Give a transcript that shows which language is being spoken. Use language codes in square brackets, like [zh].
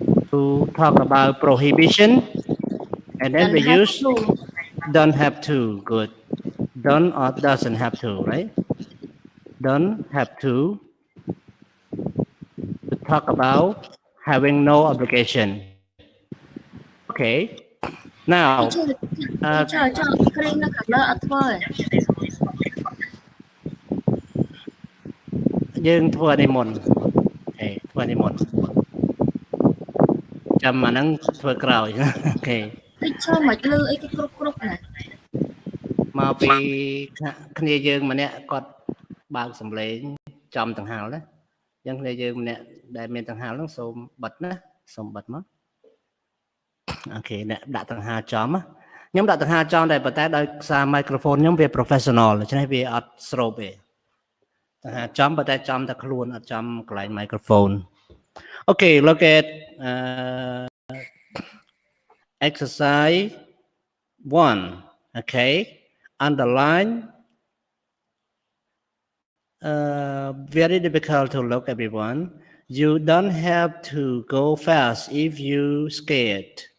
[en] To talk about prohibition. And then we Don't have use to. don't have to. Good. Don't or doesn't have to, right? Don't have to talk about having no obligation. Okay. Now, [km] Teacher, screen នៅខាងលើអត់ធ្វើ យើងធ្វើនេះមុនធ្វើនេះមុនចាំអាហ្នឹងធ្វើក្រោយ អូខេ Teacher មិនលឺអីគេគ្រប់ណា មកពីគ្នាយើងម្នាក់គាត់បើកសំឡេងចំដង្ហើលណាអញ្ចឹងគ្នាយើងម្នាក់ដែលមានដង្ហើលហ្នឹងសូមបិទណាសូមបិទមក អូខេអ្នកដាក់ដង្ហើលចំខ្ញុំដាក់ដង្ហើលចំដែរប៉ុន្តែដោយសារ microphone ខ្ញុំវា professional ដូច្នេះវាអត់ស្រូបទេដង្ហើលចំប៉ុន្តែចំតែខ្លួនអត់ចំកន្លែង microphone [en] Okay, look at exercise 1. Okay, underline very difficult to look, everyone. You don't have to go fast if you scared.